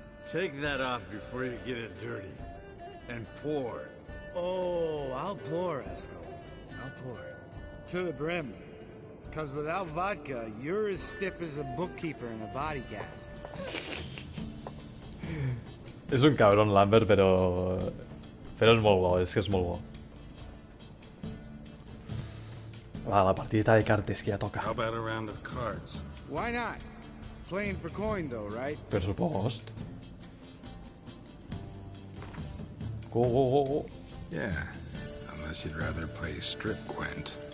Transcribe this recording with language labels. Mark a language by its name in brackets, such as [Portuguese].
[English] Take that off before you get it dirty. And pour. Oh, I'll pour, Eskel. I'll pour. To the brim. Because without vodka, you're as stiff as a bookkeeper in a body gaff. [Catalan] És un cabron, Lambert, però és molt bo, és que és molt bo. Va, la partideta de cartes que ja toca. [English] How about a round of cards? Why not? Playing for coin, though, right? [Catalan] Per supost. [English] Go, go, go, go. Yeah, unless you'd rather play strip Gwent.